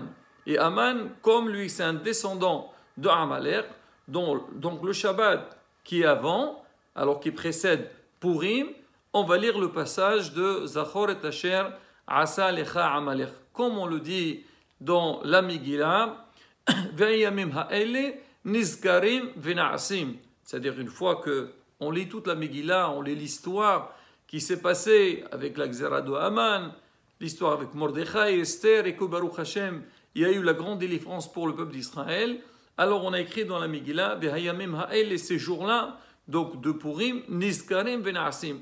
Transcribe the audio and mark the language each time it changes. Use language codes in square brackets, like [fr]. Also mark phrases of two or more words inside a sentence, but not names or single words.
[fr] Et Haman, comme lui c'est un descendant de Amalek, donc le Shabbat qui est avant, alors qui précède Purim, on va lire le passage de Zachor et [he] אשר עשה לך עמלק. [fr] Comme on le dit dans la Megillah, [he] והימים האלה נזכרים ונעשים. [fr] C'est-à-dire une fois qu'on lit toute la Megillah, on lit l'histoire qui s'est passée avec la Xéra de Haman, l'histoire avec Mordechai, Esther, et que [he] ברוך השם, [fr] il y a eu la grande délivrance pour le peuple d'Israël. Alors on a écrit dans la Megillah, [he] והימים האלה, [fr] ces jours-là, donc de Purim, [he] נזכרים ונעשים.